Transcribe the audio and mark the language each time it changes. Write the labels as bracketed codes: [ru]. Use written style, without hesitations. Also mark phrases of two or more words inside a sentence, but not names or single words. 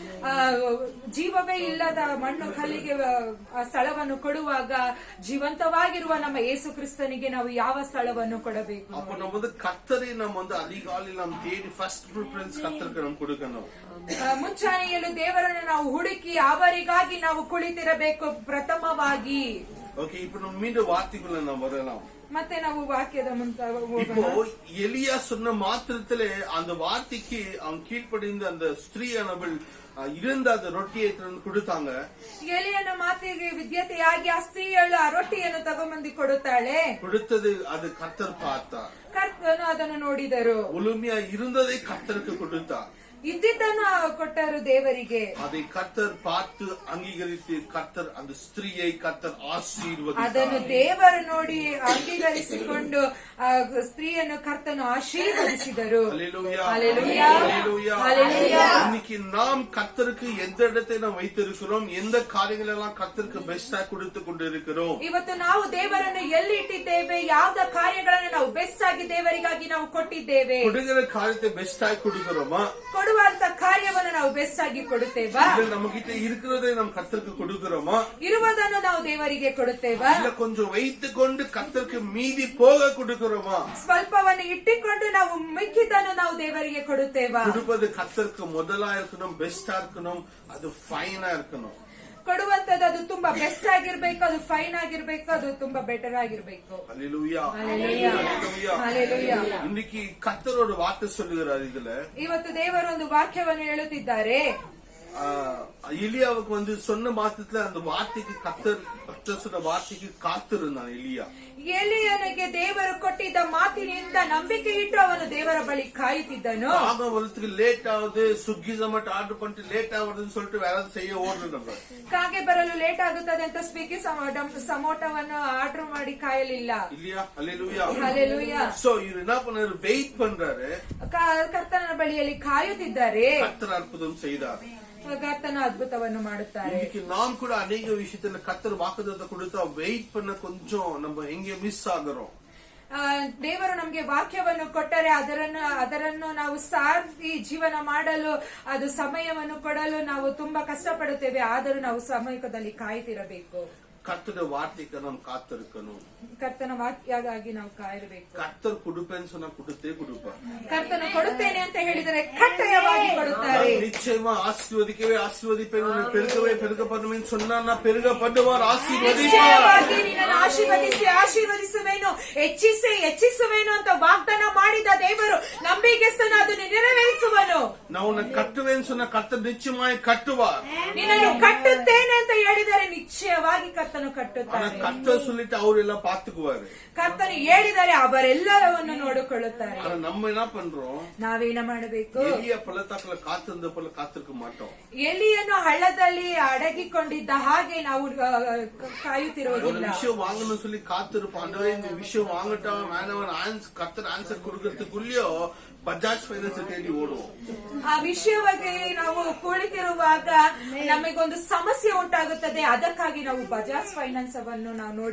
[kn] ಜೀವವೇ ಇಲ್ಲದ ಮಣ್ಣು ಕಲ್ಲಿಗೆ ಸ್ಥಳವನ್ನು ಕೊಡುವಾಗ ಜೀವಂತವಾಗಿರುವ ನಮ್ಮ ಯೇಸು ಕ್ರಿಸ್ತನಿಗೆ ನಾವು ಯಾವ ಸ್ಥಳವನ್ನು ಕೊಡಬೇಕು? [ta] அப்ப நம்ம வந்து கர்த்தரை நம்ம வந்து அதிகாலையில் நாம் தேடி [en] first preference [ta] கர்த்தருக்கு நம்ம கொடுக்கணும். [kn] ಮುಂಚಾನೆಯಲ್ಲೂ ದೇವರನ್ನು ನಾವು ಹುಡುಕಿ ಅವರಿಗಾಗಿ ನಾವು ಕುಳಿತಿರಬೇಕು ಪ್ರಥಮವಾಗಿ. [ta] ஓகே, இப்ப நம்ம மீண்டும் வார்த்தைக்குள்ள நாம் வரலாம். [kn] ಮತ್ತೆ ನಾವು ವಾಕ್ಯದ [ta] இப்போ எலியா சொன்ன மாத்திரத்திலே அந்த வார்த்தைக்கு அவன் கீழ்ப்படிந்த அந்த ஸ்திரீயானவள் இருந்த அந்த ரொட்டியை கொடுத்தாங்க. [kn] ಎಲಿಯನ ಮಾತಿಗೆ ವಿದ್ಯತೆಯಾಗಿ ಆ ಸ್ತ್ರೀಯಳು ಆ ರೊಟ್ಟಿಯನ್ನು ತಗೊಂಬಂದು ಕೊಡುತ್ತಾಳೆ. [ta] கொடுத்தது அது கர்த்தர் பார்த்தார். [kn] ಕರ್ತನು ಅದನ್ನು ನೋಡಿದರು. [ta] முழுமையா இருந்ததை கர்த்தருக்கு கொடுத்தார். [kn] ಇದ್ದಿದ್ದನ್ನು ಕೊಟ್ಟರು ದೇವರಿಗೆ. [ta] அதை கர்த்தர் பார்த்து அங்கீகரித்து கர்த்தர் அந்த ஸ்திரீயை கர்த்தர் ஆசீர்வதித்தார். [kn] ಅದನ್ನು ದೇವರು ನೋಡಿ ಅಂಗೀಕರಿಸಿ ಧರಿಸಿಕೊಂಡು ಆ ಸ್ತ್ರೀಯನ್ನು ಕರ್ತನು ಆಶೀರ್ವದಿಸಿದರು. [ta] அல்லேலூயா. அல்லேலூயா. அல்லேலூயா. அல்லேலூயா. இன்னைக்கு நாம் கர்த்தருக்கு எந்த இடத்தை நாம் வைத்திருக்கிறோம், எந்த காரியங்கள் எல்லாம் கர்த்தருக்கு பெஸ்டா கொடுத்து கொண்டு இருக்கிறோம். [kn] ಇವತ್ತು ನಾವು ದೇವರನ್ನು ಎಲ್ಲಿ ಇಟ್ಟಿದ್ದೇವೆ, ಯಾವ್ದ ಕಾರ್ಯಗಳನ್ನು ನಾವು ಬೆಸ್ಟ್ ಆಗಿ ದೇವರಿಗಾಗಿ ನಾವು ಕೊಟ್ಟಿದ್ದೇವೆ, [ta] கொடுக்கிற காரியத்தை பெஸ்டா கொடுக்கிறோமா, [kn] ಕೊಡುವಂತ ಕಾರ್ಯವನ್ನು ನಾವು ಬೆಸ್ಟ್ ಆಗಿ ಕೊಡುತ್ತೇವಾ, [ta] இல்ல நம்ம கிட்ட இருக்கிறதை நாம் கர்த்தருக்கு கொடுக்கிறோமா, [kn] ಇರುವುದನ್ನು ನಾವು ದೇವರಿಗೆ ಕೊಡುತ್ತೇವಾ, [ta] இல்ல கொஞ்சம் வைத்துக் கொண்டு கர்த்தருக்கு மீதி போக கொடுக்கிறோமா. [kn] ಸ್ವಲ್ಪವನ್ನು ಇಟ್ಟಿಕೊಂಡು ನಾವು ಮಿಕ್ಕಿದ್ದನ್ನು ನಾವು ದೇವರಿಗೆ ಕೊಡುತ್ತೇವಾ. [ta] கொடுப்பது கர்த்தருக்கு முதலா இருக்கணும், பெஸ்டா இருக்கணும், அது ஃபைனா இருக்கணும். [kn] ಕೊಡುವಂತದ್ದು ಅದು ತುಂಬಾ ಬೆಸ್ಟ್ ಆಗಿರ್ಬೇಕು, ಅದು ಫೈನ್ ಆಗಿರ್ಬೇಕು, ಅದು ತುಂಬಾ ಬೆಟರ್ ಆಗಿರ್ಬೇಕು. [ta] அல்லேலூயா. அல்லேலூயா. அல்லேலூயா. அல்லேலூயா. இன்னைக்கு கர்த்தரோட வார்த்தை சொல்லுகிறார் இதுல. [kn] ಇವತ್ತು ದೇವರು ಒಂದು ವಾಕ್ಯವನ್ನು ಹೇಳುತ್ತಿದ್ದಾರೆ. [ta] எலியாவுக்கு வந்து சொன்ன மாசத்துல அந்த வார்த்தைக்கு கர்த்தர் சொன்ன வார்த்தைக்கு காத்திருந்தான் எலியா. [kn] ಎಲಿಯನಿಗೆ ದೇವರು ಕೊಟ್ಟಿದ್ದ ಮಾತಿನಿಂದ ನಂಬಿಕೆ ಇಟ್ಟು ಅವನು ದೇವರ ಬಳಿ ಕಾಯುತ್ತಿದ್ದನು. [ta] ஆகம் வரதுக்கு லேட் ஆகுது, ஸ்விக்கி ஜொமேட்டோ ஆர்டர் பண்ணிட்டு லேட் ஆகுதுன்னு சொல்லிட்டு வேற செய்ய ஓடுறது நம்ம. [kn] ಕಾಗೆ ಬರಲು ಲೇಟ್ ಆಗುತ್ತದೆ ಅಂತ ಸ್ವಿಗ್ಗಿ ಸಮೋಟವನ್ನು ಆರ್ಡರ್ ಮಾಡಿ ಕಾಯಲಿಲ್ಲ. [ta] இல்லையா? அல்லேலூயா. [kn] ಹಲ್ಲೆಲೂಯಾ. [ta] சோ இவர் என்ன பண்ணாரு, வெயிட் பண்றாரு. [kn] ಕರ್ತನ ಬಳಿಯಲ್ಲಿ ಕಾಯುತ್ತಿದ್ದಾರೆ. [ta] கர்த்தர் அற்புதம் செய்தார். [kn] ಕರ್ತನ ಅದ್ಭುತವನ್ನು ಮಾಡುತ್ತಾರೆ. [ta] இன்னைக்கு நாம் கூட அநேக விஷயத்துல கர்த்தர் வாக்குத்தத்தம் கொடுத்தா வெயிட் பண்ண கொஞ்சம் நம்ம எங்க மிஸ் ஆகுறோம். [kn] ದೇವರು ನಮ್ಗೆ ವಾಕ್ಯವನ್ನು ಕೊಟ್ಟರೆ ಅದರನ್ನು ನಾವು ಸಾರಿ ಜೀವನ ಮಾಡಲು ಅದು ಸಮಯವನ್ನು ಕೊಡಲು ನಾವು ತುಂಬಾ ಕಷ್ಟಪಡುತ್ತೇವೆ. ಆದರೂ ನಾವು ಸಮಯದಲ್ಲಿ ಕಾಯ್ತಿರಬೇಕು. [ta] கர்த்தருடைய வார்த்தைக்கு நாம் காத்திருக்கணும். [kn] ಕರ್ತನ ವಾಕ್ಯಕ್ಕಾಗಿ ನಾವು ಕಾಯಬೇಕು. [ta] கர்த்தர் கொடுப்பேன்னு சொன்னா கொடுத்தே கொடுப்பார். [kn] ಕರ್ತನು ಕೊಡುತ್ತೇನೆ ಅಂತ ಹೇಳಿದರೆ ಕಡ್ಡಾಯವಾಗಿ ಕೊಡುತ್ತಾರೆ. [ta] நிச்சயமா ஆசீர்வதிக்கவே ஆசீர்வதிப்பேன், உன்னை பெருகவே பெருக பண்ணுவேன்னு சொன்னா நான் பெருக பண்ணுவார், ஆசீர்வதிப்பார். [kn] ನಿಶ್ಚಯವಾಗಿ ನಿನ್ನನ್ನು ಆಶೀರ್ವದಿಸುವೇನು, ಹೆಚ್ಚಿಸುವೇನು ಅಂತ ವಾಗ್ದಾನ ಮಾಡಿದ ದೇವರು ನಂಬಿಕೆಸ್ತನು ಅದನ್ನು ನೆರವೇರಿಸುವನು. [ta] நான் உன்னை கட்டுவேன்னு சொன்னா கர்த்தர் நிச்சயமாய் கட்டுவார். [kn] ನಿನ್ನನ್ನು ಕಟ್ಟುತ್ತೇನೆ ಅಂತ ಹೇಳಿದರೆ ನಿಶ್ಚಯವಾಗಿ ಕರ್ತನು ಕಟ್ಟುತ್ತಾರೆ. [ta] ஆனா கர்த்தர் சொல்லிட்டு அவரெல்லாம் பாத்துக்குவாரு. [kn] ಕರ್ತನು ಹೇಳಿದರೆ ಅವರೆಲ್ಲರನ್ನು ನೋಡಿಕೊಳ್ಳುತ್ತಾರೆ. [ta] ஆனா நம்ம என்ன பண்றோம், [kn] ನಾವೇನ ಮಾಡಬೇಕು, [ta] எலியா பள்ளத்தாக்குல காத்திருந்த போல காத்திருக்க மாட்டோம். [kn] ಎಲಿಯನ್ನು ಹಳ್ಳದಲ್ಲಿ ಅಡಗಿಕೊಂಡಿದ್ದ ಹಾಗೆ ನಾವು [ta] ஒரு [kn] ಕಾಯುತ್ತಿರುವುದಿಲ್ಲ. [ta] விஷயம் வாங்கணும்னு சொல்லி காத்திருப்போம். ஆண்டவரே இந்த விஷயம் வாங்கட்டும் வேணவன் கர்த்தர் ஆன்சர் கொடுக்கறதுக்குள்ளயோ ಬಜಾಜ್ ಫೈನಾನ್ಸ್ தேடி ಓಡುவோம். [kn] ಆ ವಿಷಯವಾಗಿ ನಾವು ಕುಳಿತಿರುವಾಗ ನಮಗೊಂದು ಸಮಸ್ಯೆ ಉಂಟಾಗುತ್ತದೆ. ಅದಕ್ಕಾಗಿ ನಾವು ಬಜಾಜ್ ಫೈನಾನ್ಸ್ ಅನ್ನು ನಾವು ನೋಡಿ